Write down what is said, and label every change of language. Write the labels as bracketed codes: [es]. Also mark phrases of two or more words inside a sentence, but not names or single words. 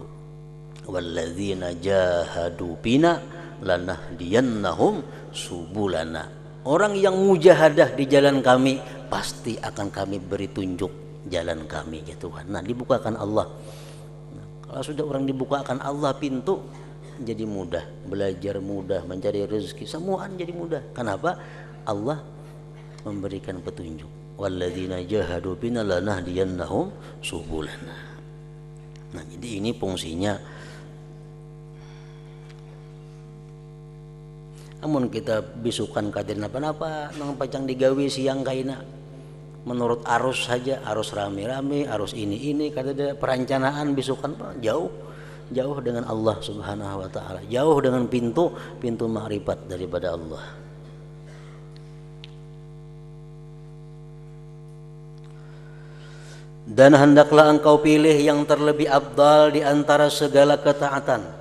[ar] والذين جاهدوا بنا لنهدينهم سبلنا. [id] Orang yang mujahadah di jalan kami, pasti akan kami beri tunjuk jalan kami ya Tuhan. Nah dibukakan Allah. Nah, kalau sudah orang dibukakan Allah pintu, jadi mudah, belajar mudah, mencari rezeki semuaan jadi mudah. Kenapa? Allah memberikan petunjuk. [ar] والذين جاهدوا بنا لنهدينهم سبلنا. [id] Nah jadi ini fungsinya. Namun [bjn] kita bisukan kadir napa-napa nang pacang digawe siang kaina [id] menurut arus saja, arus rame-rame, arus ini kada ada perencanaan bisukan jauh dengan Allah [ar] سبحانه وتعالى, [id] jauh dengan pintu makrifat daripada Allah. Dan hendaklah engkau pilih yang terlebih afdal di antara segala ketaatan.